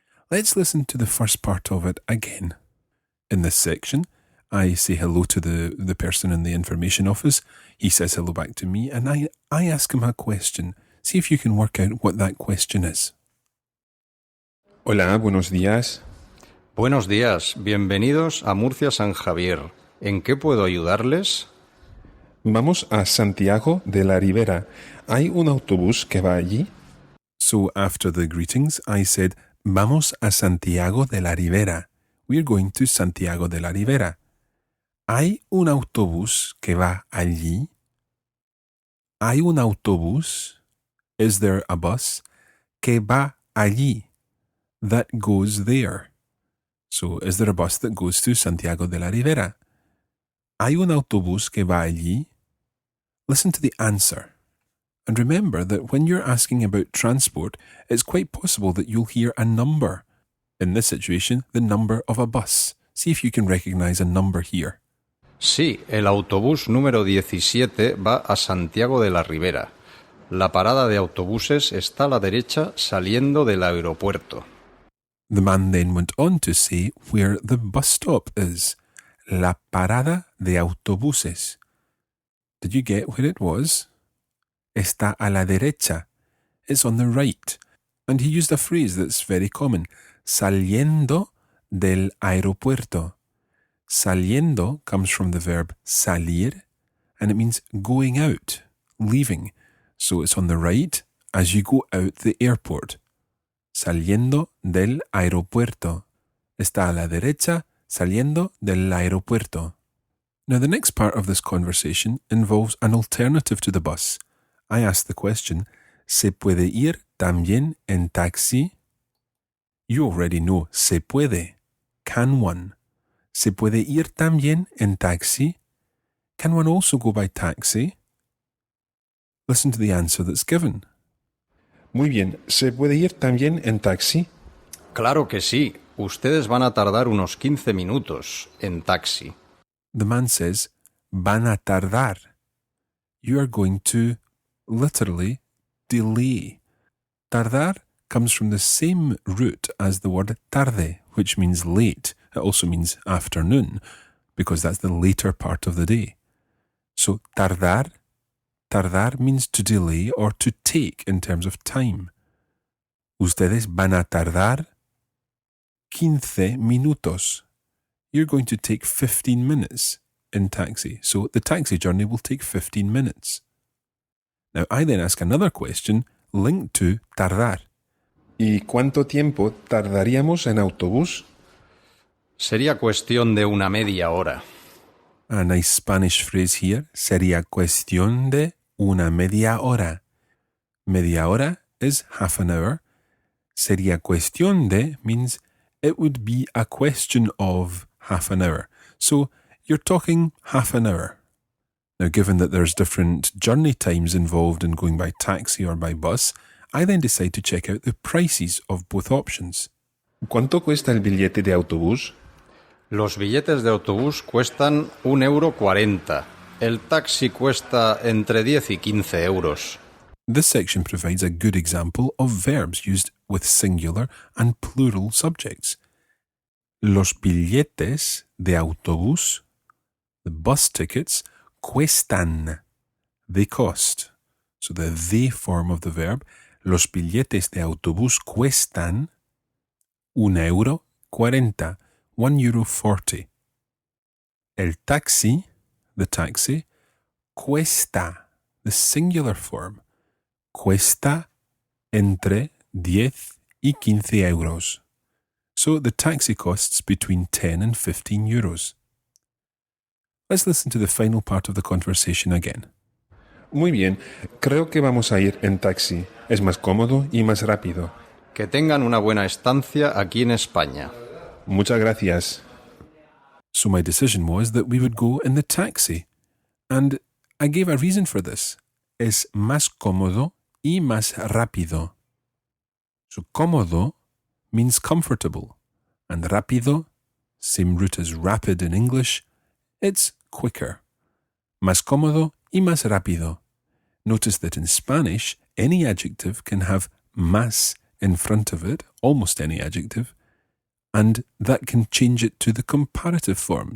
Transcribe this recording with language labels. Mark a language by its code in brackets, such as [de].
[en] Let's listen to the first part of it again. In this section, I say hello to the person in the information office. He says hello back to me, and I ask him a question. See if you can work out what that question is. [es] Hola, buenos días. Buenos días, bienvenidos a Murcia San Javier. ¿En qué puedo ayudarles? Vamos a Santiago de la Ribera. ¿Hay un autobús que va allí? [en] So after the greetings, I said, [es] Vamos a Santiago de la Ribera. [en] We're going to [es] Santiago de la Ribera. ¿Hay un autobús que va allí? ¿Hay un autobús? [en] Is there a bus? [es] Que va allí? [en] That goes there. So, is there a bus that goes to Santiago de la Ribera? [es] ¿Hay un autobús que va allí? [en] Listen to the answer. And remember that when you're asking about transport, it's quite possible that you'll hear a number. In this situation, the number of a bus. See if you can recognize a number here. [es] Sí, el autobús número 17 va a Santiago de la Ribera. La parada de autobuses está a la derecha saliendo del aeropuerto. [en] The man then went on to say where the bus stop is. [es] La parada de autobuses. [en] Did you get where it was? [es] Está a la derecha. [en] It's on the right. And he used a phrase that's very common. [es] Saliendo del aeropuerto. [en] Saliendo comes from the verb salir, and it means going out, leaving. So it's on the right as you go out the airport. [es] Saliendo del aeropuerto. Está a la derecha, saliendo del aeropuerto. [en] Now, the next part of this conversation involves an alternative to the bus. I asked the question, [es] ¿se puede ir también en taxi? [en] You already know, [es] se puede. [en] Can one? [es] ¿Se puede ir también en taxi? [en] Can one also go by taxi? Listen to the answer that's given. [es] Muy bien, ¿se puede ir también en taxi? Claro que sí. Ustedes van a tardar unos 15 minutos en taxi. [en] The man says, [es] van a tardar. [en] You are going to, literally, delay. Tardar comes from the same root as the word tarde, which means late. It also means afternoon, because that's the later part of the day. So tardar means to delay or to take in terms of time. [es] Ustedes van a tardar 15 minutos. [en] You're going to take 15 minutes in taxi. So the taxi journey will take 15 minutes. Now I then ask another question linked to tardar. [es] ¿Y cuánto tiempo tardaríamos en autobús? Sería cuestión de una media hora. [en] A nice Spanish phrase here. [es] Sería cuestión de una media hora. Media hora [en] is half an hour. [es] Sería cuestión de [en] means it would be a question of half an hour. So you're talking half an hour. Now, given that there's different journey times involved in going by taxi or by bus, I then decide to check out the prices of both options. [es] ¿Cuánto cuesta el billete de autobús? Los billetes de autobús cuestan 1,40 €. El taxi cuesta entre 10 y 15 euros. [en] This section provides a good example of verbs used with singular and plural subjects. [es] Los billetes de autobús, [en] the bus tickets, [es] cuestan. [en] They cost. So the they form of the verb, [es] los billetes de autobús cuestan [en] €1.40, €1.40. [es] El taxi, [en] the taxi, [es] cuesta, [en] the singular form, [es] cuesta entre 10 y 15 euros. [en] So the taxi costs between 10 and 15 euros. Let's listen to the final part of the conversation again. [es] Muy bien, creo que vamos a ir en taxi. Es más cómodo y más rápido. Que tengan una buena estancia aquí en España. Muchas gracias. [en] So my decision was that we would go in the taxi. And I gave a reason for this. [es] Es más cómodo y más rápido. [en] So cómodo means comfortable. And rápido, same root as rapid in English, it's quicker. [es] Más cómodo y más rápido. [en] Notice that in Spanish, any adjective can have más in front of it, almost any adjective, and that can change it to the comparative form.